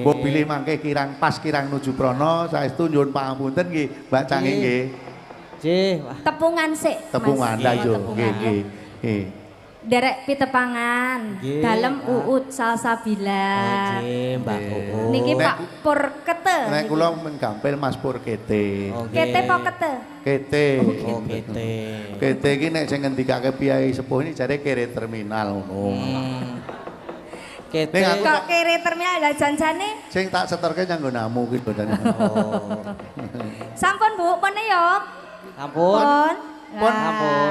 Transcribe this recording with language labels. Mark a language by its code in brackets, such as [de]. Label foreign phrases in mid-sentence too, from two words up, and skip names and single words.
[jv] Mbok bilih mangke kirang pas kirang nuju prana saestu nyuwun pangapunten nggih Mbak Cangik nggih. Nggih, wah. Tepungan sik. Tepungan Mas. lah yo Tepungan, nggih nggih. Nggih. Derek pitepangan, Nggih, dalem Mbak. Uut salsabila. Nggih, Mbak Uut. Niki Nek- Pak Pur Kete. Nek kula menggampil Mas Pur Kete. Oh, nggih. Kete po Kete. Kete. Oh, kete. Kete iki nek sing ngendikake piyai sepuh ini jare kere terminal ngono. Kete. Ning aku Kok kere terminal lah janjane? sing tak setorke nyanggo namu ki bodane. Oh. Sampun Bu, pun yo. Ampun. Pun Ampun.